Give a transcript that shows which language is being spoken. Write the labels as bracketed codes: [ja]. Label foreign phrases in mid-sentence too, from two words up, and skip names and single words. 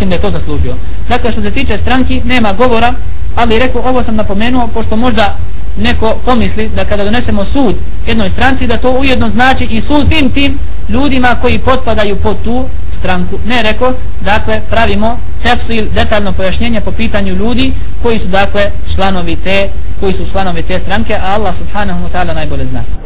[bs] Dakle, što se tiče stranki nema govora, ali ovo sam napomenuo pošto možda neko pomisli da kada donesemo sud jednoj stranci da to ujedno znači i sud svim tim ljudima koji potpadaju pod tu stranku. Ne, dakle pravimo tefsil, detaljno pojašnjenje po pitanju ljudi koji su dakle članovi te stranke, a Allah [ar] سبحانه وتعالى [bs] najbolje zna.